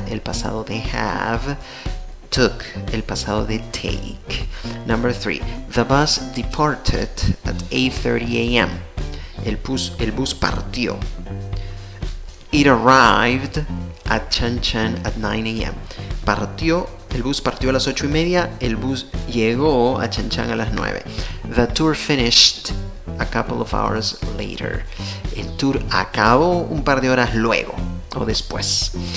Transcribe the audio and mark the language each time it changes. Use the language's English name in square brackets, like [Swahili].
[Spanish] El pasado de have. Took, el pasado de take. [English] Number 3, the bus departed at 8:30 a.m. [Spanish] El bus partió. [English] It arrived at Chan Chan at 9 a.m. [Spanish] El bus partió a las 8:30, el bus llegó a Chan Chan a las 9. [English] The tour finished a couple of hours later. [Spanish] El tour acabó un par de horas luego o después.